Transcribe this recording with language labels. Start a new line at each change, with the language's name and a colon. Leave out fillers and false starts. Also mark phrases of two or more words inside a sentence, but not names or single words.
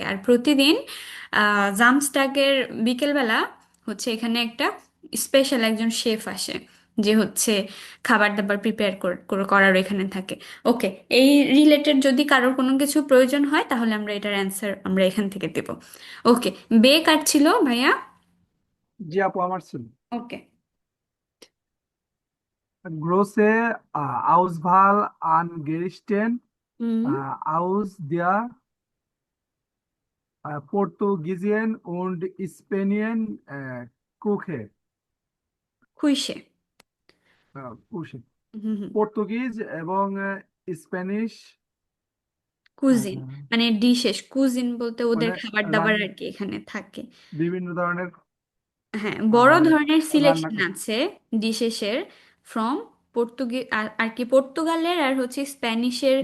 Bangla: আর প্রতিদিন জামস্টাকের বিকেলবেলা হচ্ছে এখানে একটা স্পেশাল একজন শেফ আসে, যে হচ্ছে খাবার দাবার প্রিপেয়ার করার এখানে থাকে। ওকে, এই রিলেটেড যদি কারোর কোনো কিছু প্রয়োজন হয় তাহলে আমরা এটার অ্যান্সার আমরা এখান থেকে দেব। ওকে, বে কাটছিল ভাইয়া। জি আপু, আমার ছিল। ওকে।
German: Große Auswahl an Gerichten
Bangla: হুম।
German: aus der portugiesischen und spanischen Küche.
Bangla: খুইশে। Küche. হুম হুম। পর্তুগিজ এবং স্প্যানিশ, কুজিন মানে ডিশেস, কুজিন বলতে ওদের মানে খাবার দাবার আর কি এখানে থাকে। বিভিন্ন ধরনের হ্যাঁ, বড় মানে ধরনের রান্না সিলেকশন করতে। আছে ডিশেসের, ফ্রম পর্তুগি আর আর কি পর্তুগালের আর হচ্ছে স্প্যানিশের